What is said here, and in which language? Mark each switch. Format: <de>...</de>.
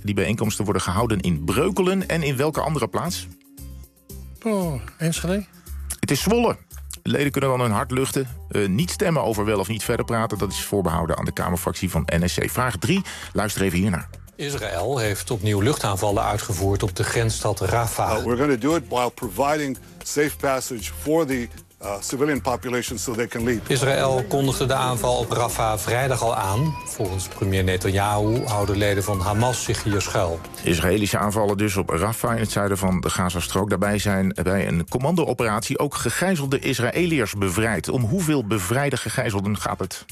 <nl>Die bijeenkomsten worden gehouden in Breukelen en in welke andere plaats? Oh, Enschede. Het is Zwolle. Leden kunnen dan hun hart luchten. Niet stemmen over wel of niet verder praten. Dat is voorbehouden aan de Kamerfractie van NSC. Vraag 3. Luister even hiernaar. Israël heeft opnieuw luchtaanvallen uitgevoerd op de grensstad Rafah.</nl> <en>We're going to do it while providing safe passage for the civilian population so they can leave.</en> <nl>Israël kondigde de aanval op Rafah vrijdag al aan. Volgens premier Netanyahu houden leden van Hamas zich hier schuil. Israëlische aanvallen dus op Rafah in het zuiden van de Gazastrook. Daarbij zijn bij een commando-operatie ook gegijzelde Israëliërs bevrijd. Om hoeveel bevrijde gegijzelden gaat het?</nl>